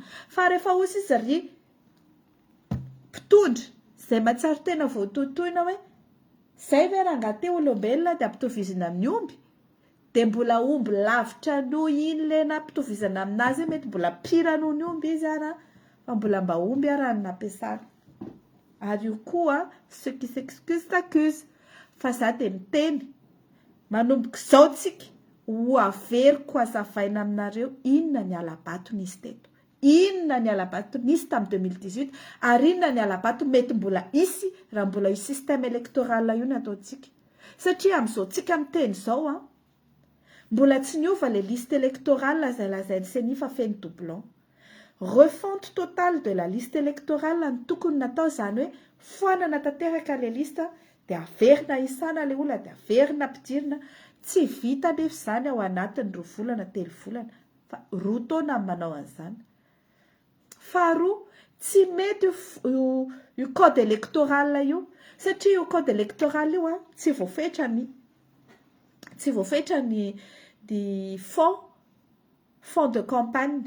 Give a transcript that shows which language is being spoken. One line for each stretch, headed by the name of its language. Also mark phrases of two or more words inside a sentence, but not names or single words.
Malagasy: Fa rehefa osa izy ry mpitondra izay matsaro tena voatotoina hoe zay ve raha ngate olombelona dia ampitovizina amin'ny omby, dia mbola omby lavitra noho iny le nampitovizana aminazy mety mbola pire noho ny omby izy ara, fa mbola mba omby ara ny nampiasana. Ary io koa
French: ceux qui s'excusent
Malagasy: fa za dia miteny manomboka izao tsika ho averiko hazavaina aminareo inona ny alabato nisy teto, inona ny alabato nisy tamin'ny 2018 ary inona ny alabato mety mbola isy raha mbola io
French: système électoral
Malagasy: io no ataontsika. Satria amin'izao tsika miteny izao mbola tsy niova
French: le liste électorale
Malagasy: izay lazainy CENI fa feno doublon.
French: Refonte totale de la liste électorale
Malagasy: ny tokony natao zany hoe foanana tanteraka le liste dia averina isana le olona dia averina ampidirina. Tsy vita nefa izany ao anatin'ny 2 volana 3 volana fa 2 taona manao an'izany. Faharoa, tsy mety io
French: code électoral
Malagasy: io satria io
French: code électoral
Malagasy: io tsy voafetra ny
French: fond de campagne.